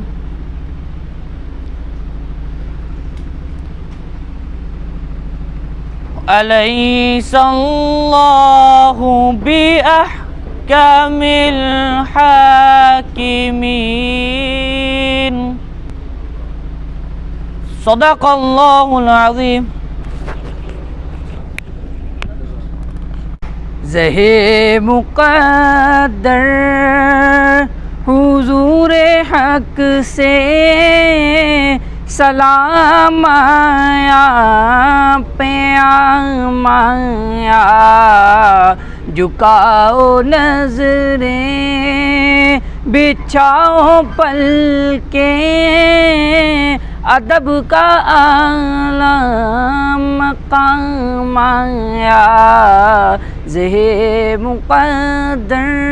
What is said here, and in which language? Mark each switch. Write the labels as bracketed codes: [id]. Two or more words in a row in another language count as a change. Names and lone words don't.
[ar] أليس الله بأحكم الحاكمين. صدق الله العظيم. [ur] زہے مقدر حضور حق سے سلام آیا پیام آیا، جھکاؤ نظریں بچھاؤ پلکیں، ادب کا اعلیٰ مقام آیا، زہے مقدر.